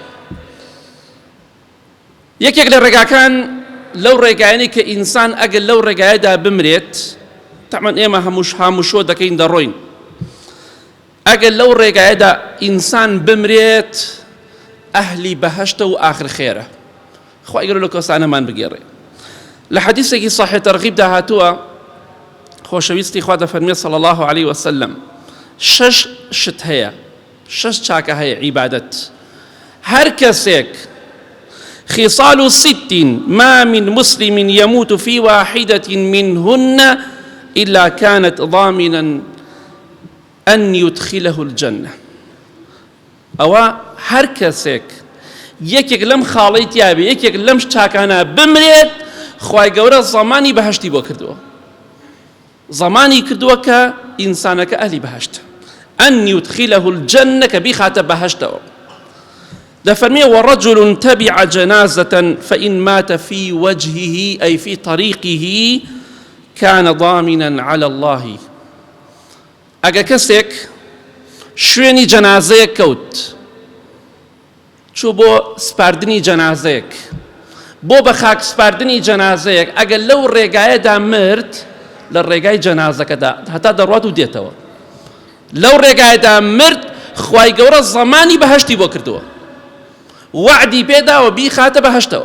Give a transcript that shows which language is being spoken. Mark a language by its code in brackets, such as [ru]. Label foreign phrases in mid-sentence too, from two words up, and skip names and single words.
[ckb] یەکێک لە ڕێگاکان لەو ڕێگایانەی کە ئینسان ئەگەر لەو ڕێگایەدا بمرێت، تەعمەن ئێمە هەمووشۆ دەکەین دەڕۆین، ئەگەر لەو ڕێگایەدا ئینسان بمرێت ئەهلی بەهەشتە و ئاخر خێرە. خوای گەورە لە کۆسانەمان بگێڕێ. لە حەدیثێکی صحیح تەرغیبدا هاتووە، خۆشەویستی خوا دەفەرمێ [ar] صلی الله عليه وسلم، [ckb] شش شت هەیە، شش چاکە هەیە عیبادەت. هەر کەسێک [ar] خصال ست ما من مسلم يموت في واحدة منهن إلا كانت ضامنا أن يدخله الجنة. [ckb] ئەوە هەر کەسێک یەکێک لەم خاڵەی تیابێ، یەکێک لەم چاکانە بمرێت، خوای گەورە زەمانی بەهەشتی بۆ کردووە، زەمانی کردووە کە ئینسانەکە ئەهلی بەهەشتە، [ar] ئەن یودخیلەه الجەنە، [ckb] کە بیخاتە بەهەشتەوە. [ar] دەفەرمێ وەڕەجل تەبیع جەنازەة فإن مات في وجهه أي في طريقه كان ضامنا على الله. [ckb] ئەگە کەسێک شوێنی جەنازەیەک کەوت، چوو بۆ سپاردنی جەنازەیەک، بۆ بە خاک سپاردنی جەنازەیەک، ئەگەر لەو ڕێگایەدا مرد، لە ڕێگای جەنازەکەدا هەتا دەڕوات و دێتەوە، لەو ڕێگایەدا مرد، خوای گەورە زەمانی بەهەشتی بۆ کردووە، وعدی پێداوە بیخاتە بەهەشتەوە.